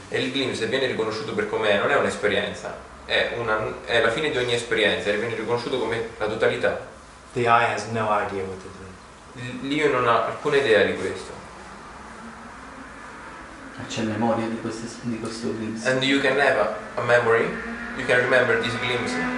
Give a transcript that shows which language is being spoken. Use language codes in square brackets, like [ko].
[it] e il glimpse, se viene riconosciuto per com'è, non è un'esperienza, è la fine di ogni esperienza, e viene riconosciuto come la totalità. [en] The I has no idea what it is. [it] L'io non ha alcuna idea di questo. C'è memoria di questo glimpse. [en] And you can have a memory, you can remember this glimpse.